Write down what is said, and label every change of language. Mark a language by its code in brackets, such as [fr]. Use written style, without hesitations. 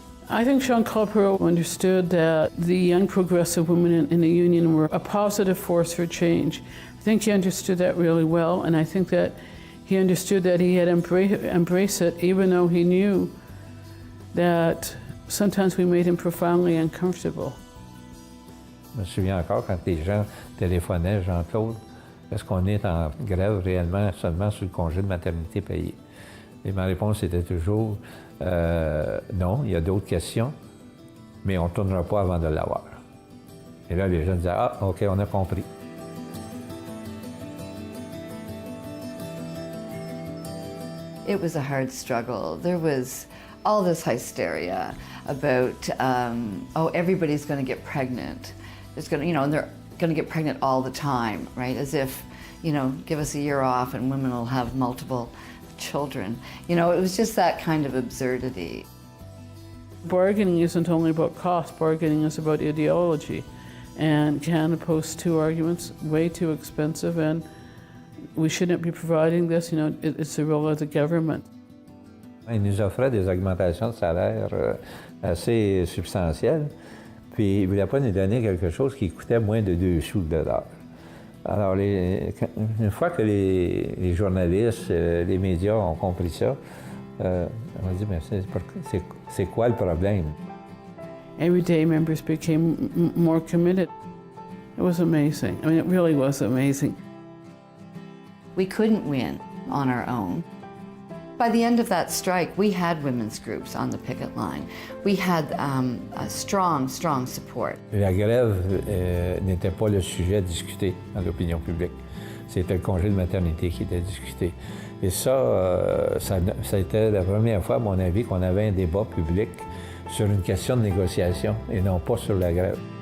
[en] I think Jean-Claude Perrault understood that the young progressive women in the union were a positive force for change. I think he understood that really well, and I think that he understood that he had embraced it, even though he knew that sometimes we made him profoundly uncomfortable. [fr] Je me souviens encore quand les gens téléphonaient, Jean-Claude, est-ce qu'on est en grève réellement seulement sur le congé de maternité payé? Et ma réponse était toujours non, il y a d'autres questions, mais on ne tournera pas avant de l'avoir. Et là, les gens disaient, ah, OK, on a compris. [en] It was a hard struggle. There was all this hysteria about, oh, everybody's going to get pregnant. It's going to, and they're going to get pregnant all the time, right? As if, give us a year off and women will have multiple children. It was just that kind of absurdity. Bargaining isn't only about cost, bargaining is about ideology. And Canada posts two arguments, way too expensive and we shouldn't be providing this, it's the role of the government. [fr] Ils nous offraient des augmentations de salaire assez substantielles, puis ils ne voulaient pas nous donner quelque chose qui coûtait moins de 2 sous de l'heure. Alors, une fois que les journalistes, les médias ont compris ça, on a dit, mais c'est quoi le problème? [en] Everyday members became more committed. It was amazing. I mean, it really was amazing. We couldn't win on our own. By the end of that strike, we had women's groups on the picket line. We had a strong support. [fr] La grève n'était pas le sujet discuté dans l'opinion publique. C'était le congé de maternité qui était discuté. Et ça a été la première fois, à mon avis, qu'on avait un débat public sur une question de négociation et non pas sur la grève.